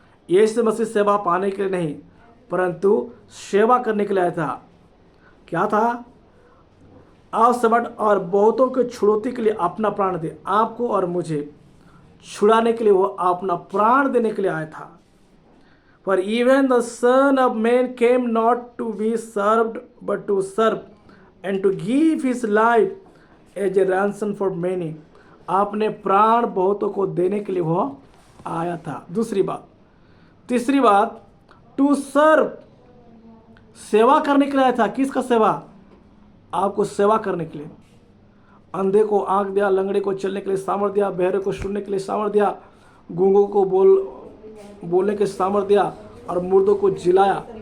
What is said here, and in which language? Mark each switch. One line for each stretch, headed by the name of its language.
Hindi: यीशु मसीह सेवा पाने के लिए नहीं परंतु सेवा करने के लिए आया था. क्या था? आप सेवा और बहुतों की छुड़ौती के लिए अपना प्राण दे. आपको और मुझे छुड़ाने के लिए वो अपना प्राण देने के लिए आया था.
English: For even the Son of Man came not to be served but to serve and to give his life as a ransom for many.
Hindi: आपने प्राण बहुतों को देने के लिए वह आया था. दूसरी बात. तीसरी बात,
English: to serve,
Hindi: सेवा करने के लिए आया था. किसका सेवा? आपको सेवा करने के लिए. अंधे को आंख दिया, लंगड़े को चलने के लिए सामर्थ्य दिया, बहरे को सुनने के लिए सामर्थ्य दिया, गूंगों को बोलने के सामर्थ्य दिया और मुर्दों को जिलाया.